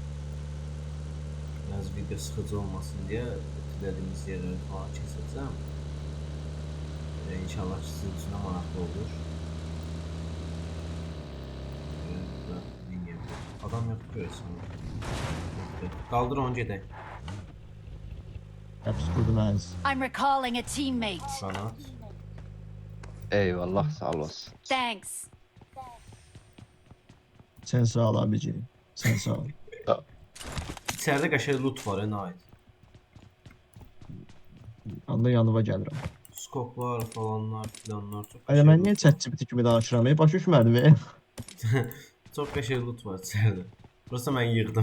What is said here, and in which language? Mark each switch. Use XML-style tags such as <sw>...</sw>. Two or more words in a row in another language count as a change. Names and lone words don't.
<az>Biraz video sıxıcı olmasın deyə itirədiyimiz yerləri falan kəsəcəm. İnşallah sizin üçün də maraqlı olur. Adam yoxdur görəsən. Qaldır onu gedək.</az> <tr>Hepsi kurdumaz.</tr> <en>I'm recalling a teammate.</en> <az>Qanat. Eyvallah sağ olasın.</az> <en>Thanks.</en> <tr>Sen sağ ol abiciğim. Sen sağ ol.</tr> <az>İçəridə qəşəng loot var, Nait. Anda yanıma gəlirəm.</az> <tr>Skoplar falanlar filanlar çok</tr> <az>Ayda mən niyə ChatGPT kimi danışıram? Başa düşmədim. çok qəşəng loot var içəridə. Burası mən yığdım.</az>